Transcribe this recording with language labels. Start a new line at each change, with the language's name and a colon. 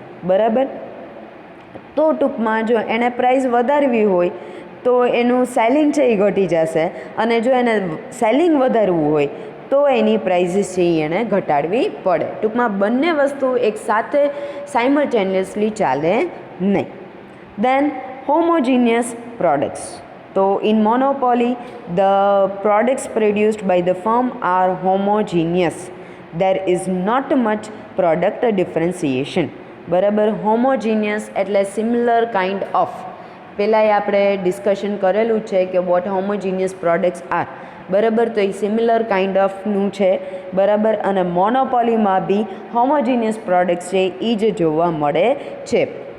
Gujarati: બરાબર, તો ટૂંકમાં જો એણે પ્રાઇસ વધારવી હોય તો એનું સેલિંગ છે એ ઘટી જશે, અને જો એને સેલિંગ વધારવું હોય તો એની પ્રાઇઝીસ છે એ એણે ઘટાડવી પડે. ટૂંકમાં બંને વસ્તુ એક સાથે સાયમલ્ટેનિયસલી ચાલે નહીં.
English: Then homogeneous products. તો in monopoly the products produced by the firm are homogeneous. there is not much product differentiation.
Gujarati: બરાબર, હોમોજીનિયસ એટલે
English: Similar kind of.
Gujarati: પહેલાં આપણે ડિસ્કશન કરેલું છે કે
English: What homogeneous products are.
Gujarati: બરાબર, તો એ સિમિલર કાઇન્ડ ઓફનું છે. બરાબર, અને મોનોપોલીમાં બી હોમોજીનિયસ પ્રોડક્ટ્સ છે એ જ જોવા મળે છે.